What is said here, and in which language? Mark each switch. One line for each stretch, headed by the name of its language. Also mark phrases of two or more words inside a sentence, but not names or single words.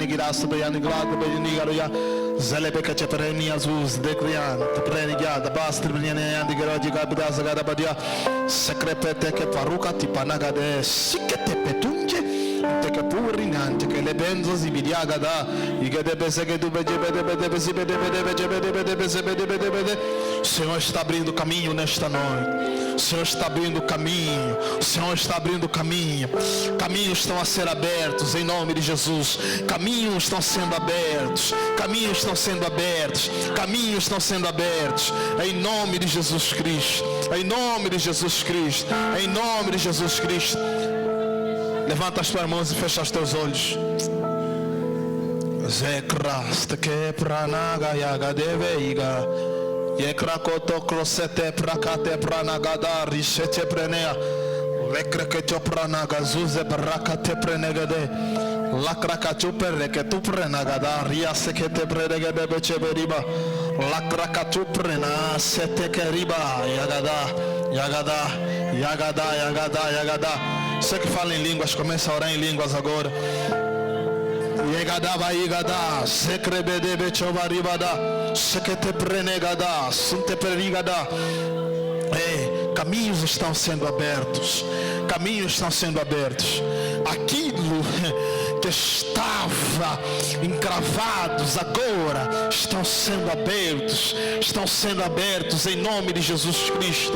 Portuguese: giraste beriani glad berinigaria zelebeka chepereni azuz de criante prenigada bastr beriani garaji gabdas gadabadia secrepete que paruca tipanagade sikete petunje que purinante que le benzo zibidiaga da igade besege do o Senhor está abrindo caminho nesta noite. O Senhor está abrindo caminho. O Senhor está abrindo caminho. Caminhos estão a ser abertos em nome de Jesus. Caminhos estão sendo abertos. Caminhos estão sendo abertos. Caminhos estão sendo abertos em nome de Jesus Cristo. Em nome de Jesus Cristo. Em nome de Jesus Cristo. Levanta as tuas mãos e fecha os teus olhos. Zekrast que pranaga yaga deveiga. Yekrakoto krosete prakate pranagada rishete prenea. Lekrekete pranaga zuze brakate prenegade. Lakrakatu pereke tu prenagada ria sekete prenegade becheberiba. Lakrakatu prena sete keriba yagada yagada yagada yagada yagada. Você que fala em línguas, começa a orar em línguas agora. Yegada baigada, sekrebede bechobaribada, sekete prenegada, sunte perigada. Caminhos estão sendo abertos. Caminhos estão sendo abertos. Aquilo que estava encravados agora estão sendo abertos. Estão sendo abertos em nome de Jesus Cristo.